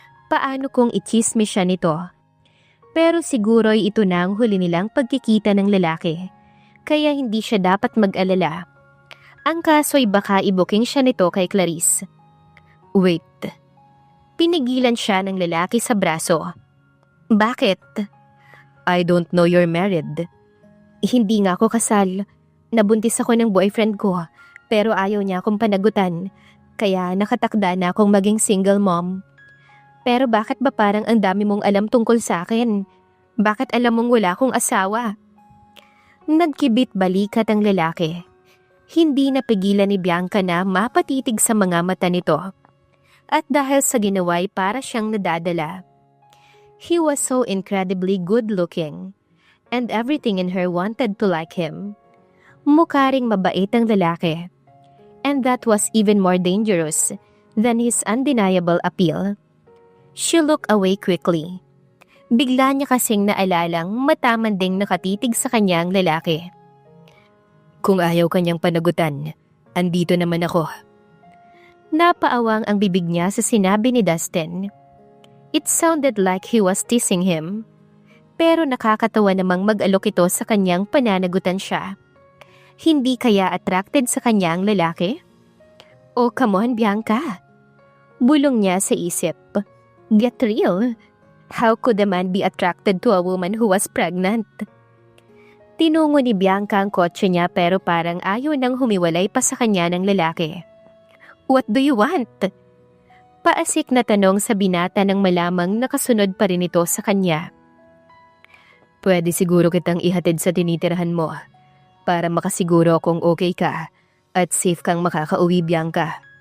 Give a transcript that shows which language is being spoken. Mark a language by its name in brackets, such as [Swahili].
[Filipino] Paano kung ichismis siya nito? Pero siguro'y ito na ang huli nilang pagkikita ng lalaki, kaya hindi siya dapat mag-alala. Ang kaso'y baka ibuking siya nito kay Clarice. Wait. Pinigilan siya ng lalaki sa braso. Bakit? [English] I don't know you're married. [Filipino] Hindi nga ako kasal. Nabuntis ako ng boyfriend ko, pero ayaw niya akong panagutan, kaya nakatakda na akong maging single mom. Pero bakit ba parang ang dami mong alam tungkol sa akin? Bakit alam mong wala akong asawa? Nagkibit balikat ang lalaki. Hindi napigilan ni Bianca na mapatitig sa mga mata nito. At dahil sa ginawa'y para siyang nadadala. [English] He was so incredibly good looking, and everything in her wanted to like him. [Filipino] Mukha ring mabait ang lalaki. [English] And that was even more dangerous than his undeniable appeal. She looked away quickly. [Filipino] Bigla niya kasing naalalang matamanding nakatitig sa kanyang lalaki. Kung ayaw kanyang panagutan, andito naman ako. Napaawang ang bibig niya sa sinabi ni Dustin. [English] It sounded like he was teasing him. [Filipino] Pero nakakatawa namang mag-alok ito sa kanyang pananagutan siya. Hindi kaya attracted sa kanyang lalaki? [English] Oh, come on, Bianca. [Filipino] Bulong niya sa isip. [English] Get real. How could a man be attracted to a woman who was pregnant? [Filipino] Tinungo ni Bianca ang kotse niya pero parang ayaw nang humiwalay pa sa kanya ng lalaki. [English] What do you want? [Filipino] Paasik na tanong sa binata nang malamang nakasunod pa rin ito sa kanya. Pwede siguro kitang ihatid sa tinitirahan mo para makasiguro kung okay ka at safe kang makakauwi, Bianca.